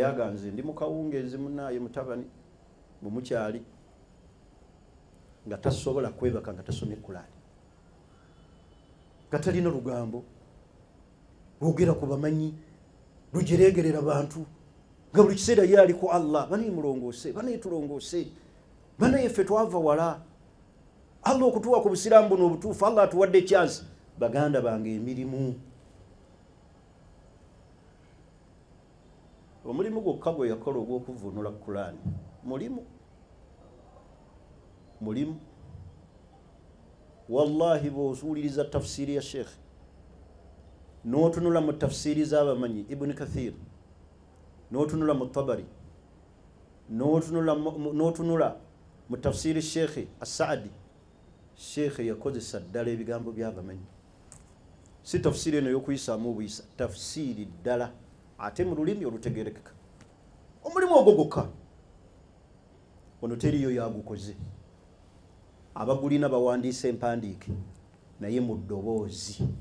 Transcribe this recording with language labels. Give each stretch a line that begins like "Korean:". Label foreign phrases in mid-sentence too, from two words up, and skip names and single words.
Ganda: yaganze ndi mukawungeezi munaye mutabani mumukyali nga tasobola kwebaka nga tasomye Qur'ani katalina lugambo lwogera ku bamanyi lujeregerera bantu nga buli kiseera yali ku Allah banaye mulongoose banaye tulongoose banaye ffe twava wala Allah okutuwa ku Busiraamu buno obutuufu Allah atuwadde chance baganda bange emirimu omulimu gwokka gwe yakola ogw'okuvunula Qur'ani mulimu wallahi bw'osuuliriza tafsiri ya Sheikh n'otunula mu tafsiri z'abamanyi Ibn Kathir n'otunula mu Tabari n'otunula mu tafsiri Sheikh As-Saadi Sheikh yakozesa ddala ebigambo by'abamanyi si tafsiri eno y'okuyisaamu obuyisa tafsiri ddala ate mu lulimi olutegerekeka omulimu ogwo gwokka ono teriyo yagukoze abagulina bawandiisa empandiike naye mu ddoboozi